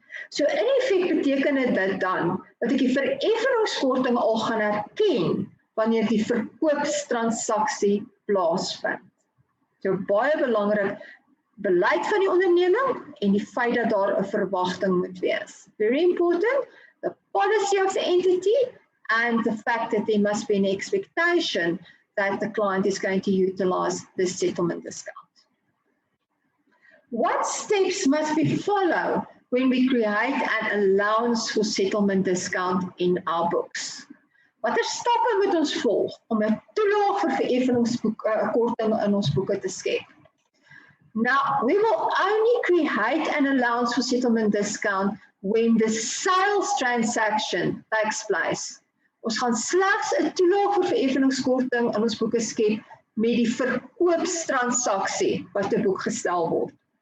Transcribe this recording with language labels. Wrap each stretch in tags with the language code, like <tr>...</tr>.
<af>So in effek beteken dit dan dat ek die vereffeningskorting al gaan erken wanneer die verkoopstransaksie plaasvind. So baie belangrik, beleid van die onderneming en die feit dat daar 'n verwagting moet wees.</af> <en>Very important, the policy of the entity and the fact that there must be an expectation that the client is going to utilize the settlement discount. What steps must we follow when we create an allowance for settlement discount in our books?</en> <af>Watter stappe moet ons volg om 'n toelaag vir vereffeningskorting in ons boeke te skep?</af> <en>Now, we will only create an allowance for settlement discount when the sales transaction takes place.</en> <af>Ons gaan slegs 'n toelaag vir vereffeningskorting in ons boeke skep met die verkoopstransaksie wat te boek gestel word.</af>